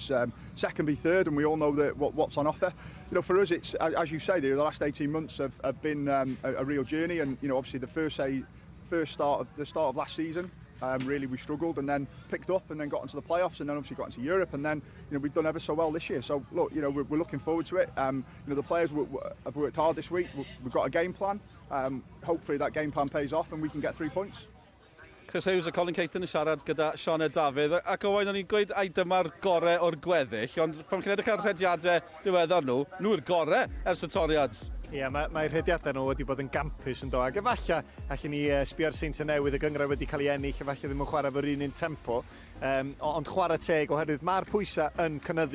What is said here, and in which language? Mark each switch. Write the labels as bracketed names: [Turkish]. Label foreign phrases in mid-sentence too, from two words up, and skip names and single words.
[English] It's second v third, and we all know that what's on offer. You know, for us, it's as you say, the last 18 months have been a real journey, and you know, obviously the start of last season. Really we struggled and then picked up and then got into the playoffs and then obviously got into Europe, and then you know we've done ever so well this year. So look, you know we're looking forward to it. You know the players have worked hard this week. We've got a game plan. Hopefully that game plan pays off and we can get 3 points. [Welsh] Chris Hughes a Colin Caton yn siarad gyda Sian Dafydd ac Owain o'n i'n gweud ai dyma'r gorau o'r gweddill, ond pan chi'n edrych ar rhediadau diweddar nhw'r gorau ers y toriad. Ie, mae'r rhediadau nhw wedi bod yn gampus yn do, ac efallai allan ni sbio'r Saints Newydd, y gyngrau wedi cael ei ennill, efallai ddim yn chwarae fo'r un tempo, ond chwarae teg oherwydd mae'r pwysau yn cynyddu.